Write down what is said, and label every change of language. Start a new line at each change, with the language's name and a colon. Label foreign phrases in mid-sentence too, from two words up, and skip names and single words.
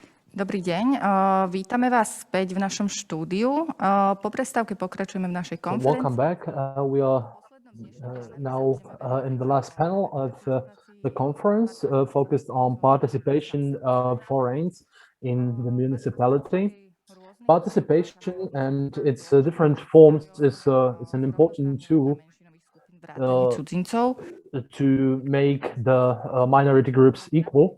Slovak: Dobrý deň, vítame vás späť v našom štúdiu. Po prestávke pokračujeme v našej konferencii.
English: Welcome back. We are now in the last panel of the conference focused on participation of foreigners in the municipality. Participation and its different forms is an important tool to make the minority groups equal.